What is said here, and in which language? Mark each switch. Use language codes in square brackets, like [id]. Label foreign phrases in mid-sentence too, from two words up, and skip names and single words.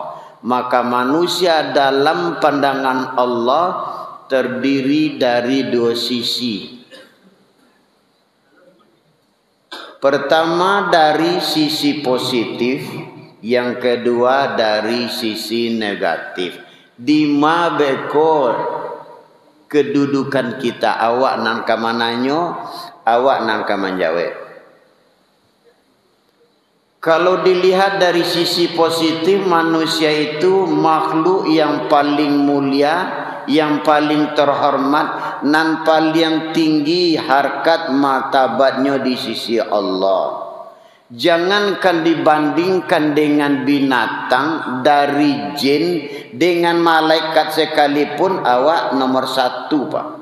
[id] Maka manusia dalam pandangan Allah terdiri dari dua sisi. Pertama dari sisi positif, yang kedua dari sisi negatif. [min] Di ma beko kedudukan kita, awak nang kamananyo, awak nang kamanjawe. [id] Kalau dilihat dari sisi positif, manusia itu makhluk yang paling mulia, yang paling terhormat, dan paling tinggi harkat martabatnya di sisi Allah. Jangankan dibandingkan dengan binatang, dari jin, dengan malaikat sekalipun awak nomor 1 Pak.